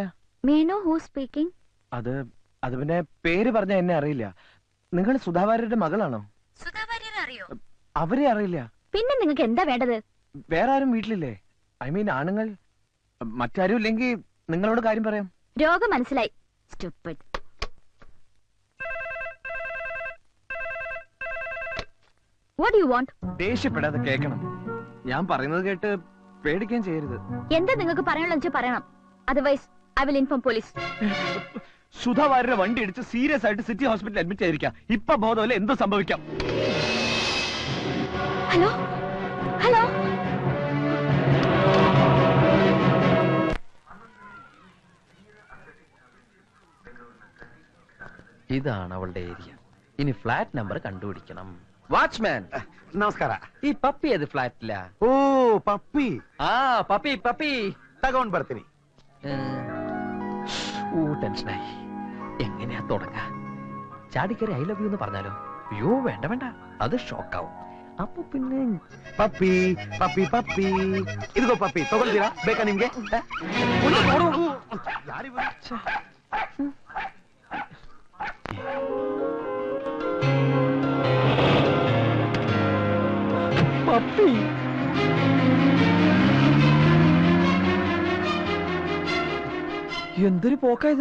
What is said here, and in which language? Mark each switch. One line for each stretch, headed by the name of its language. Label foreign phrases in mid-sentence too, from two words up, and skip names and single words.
English: May I know who speaking?
Malayalam: അത് പിന്നെ പേര് പറഞ്ഞ എന്നെ അറിയില്ല. നിങ്ങൾ സുധാ വാര്യരുടെ മകളാണോ? അറിയോ? അവരെ അറിയില്ല. പിന്നെ നിങ്ങൾക്ക് എന്താ വേണ്ടത്? വേറെ ആരും വീട്ടിലില്ലേ?
English: I mean
Malayalam: ആണുങ്ങൾ? മറ്റാരും ഇല്ലെങ്കിൽ നിങ്ങളോട് കാര്യം പറയാം. രോഗം മനസ്സിലായി.
English: Stupid. What do you want?
Malayalam: ദേഷ്യപ്പെടാതെ കേൾക്കണം. ഞാൻ പറയുന്നത് കേട്ട് പേടിക്കാൻ ചെയ്യരുത്. എന്താ നിങ്ങൾക്ക് പറയാനുള്ള പറയണം.
English: otherwise I will inform police.
Malayalam: സുധാ വാര്യരുടെ വണ്ടി ഇടിച്ച് സീരിയസ് ആയിട്ട് സിറ്റി ഹോസ്പിറ്റലിൽ അഡ്മിറ്റ് ആയിരിക്കാം. ഇപ്പൊ ബോധമല്ല, എന്ത് സംഭവിക്കാം? ഹലോ ഹലോ, ഇതാണ് അവളുടെ ഏരിയ. ഇനി ഫ്ലാറ്റ് നമ്പർ കണ്ടുപിടിക്കണം. വാച്ച്മാൻ
Kannada: ನಮಸ್ಕಾರ.
Malayalam: ഈ പപ്പി ഏത് ഫ്ലാറ്റില?
Kannada: ಓ ಪಪ್ಪಿ.
Malayalam: ആ പപ്പി പപ്പി
Kannada: ತಗೊಂಡ್ ಬರ್ತೀನಿ.
Malayalam: ടെൻഷനായി. എങ്ങനെയാ തുടങ്ങാ? ചാടിക്കറി
English: I love you
Malayalam: എന്ന് പറഞ്ഞാലോ? അയ്യോ വേണ്ട വേണ്ട, അത് ഷോക്കാവും. അപ്പൊ പിന്നെ
Kannada: ಪಪ್ಪಿ ಪಪ್ಪಿ ಪಪ್ಪಿ ಇದಿಗೋ ಪಪ್ಪಿ ತಗೊಳ್ತೀರಾ? ಬೇಕಾ ನಿಮ್ಗೆ?
Malayalam: പപ്പി എന്തൊരു പോക്കായത്.